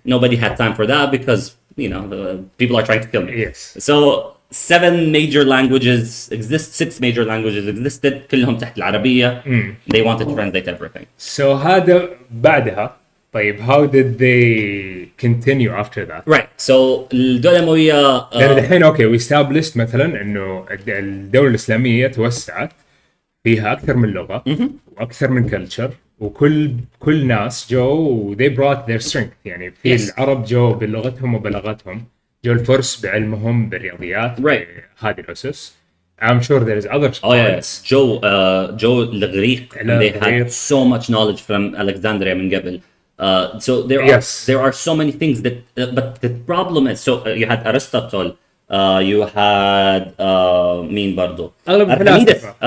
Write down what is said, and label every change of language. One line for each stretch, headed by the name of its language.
English: Nobody had time for that because people are trying to kill me. Yes. So 7 major languages exist, 6 major languages existed
Arabic: كلهم تحت العربية.
English: They wanted to translate everything. So
Arabic: هذا بعدها طيب
English: how did they continue after that? Right.
Arabic: So الدولة الأموية لأن الحين
English: we established
Arabic: مثلا إنه الدولة الإسلامية توسعت فيها أكثر من لغة وأكثر من culture وكل ناس جو
English: they brought their strength
Arabic: يعني في العرب جو بلغتهم وبلغتهم جو الفرس بعلمهم بالرياضيات هذه الأسس.
English: I'm sure there is other yes.
Arabic: جو الغريق
English: they had so much knowledge from Alexandria
Arabic: من قبل.
English: So there are so many things that but the problem is you had Aristotle, you had
Arabic: مين برضو
English: Archimedes.